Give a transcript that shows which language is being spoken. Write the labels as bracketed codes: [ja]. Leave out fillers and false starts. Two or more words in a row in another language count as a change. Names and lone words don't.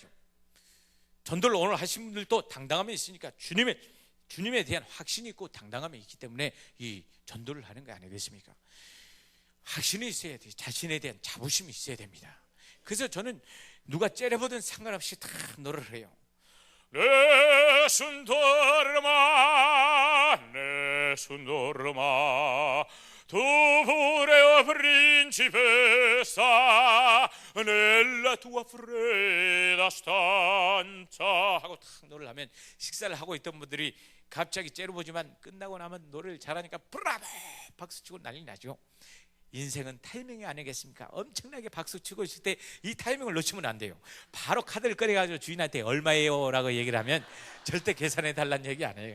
[ko] 전도를 오늘 하신 분들도 당당함이 있으니까 주님에 대한 확신이 있고 당당함이 있기 때문에 이 전도를 하는 거 아니겠습니까? 확신이 있어야 돼요. 자신에 대한 자부심이 있어야 됩니다. 그래서 저는 누가 째려보든 상관없이 다 노래를 해요. [it] Nessun dorma tu pure o principessa nella tua fredda stanza [ko] 하고 탁 노래를 하면 식사를 하고 있던 분들이 갑자기 째려보지만 끝나고 나면 노래를 잘하니까 브라보 박수치고 난리 나죠. 인생은 타이밍이 아니겠습니까? 엄청나게 박수치고 있을 때 이 타이밍을 놓치면 안 돼요. 바로 카드를 꺼내가지고 주인한테 얼마예요? 라고 얘기를 하면 절대 계산해 달라는 얘기 안 해요.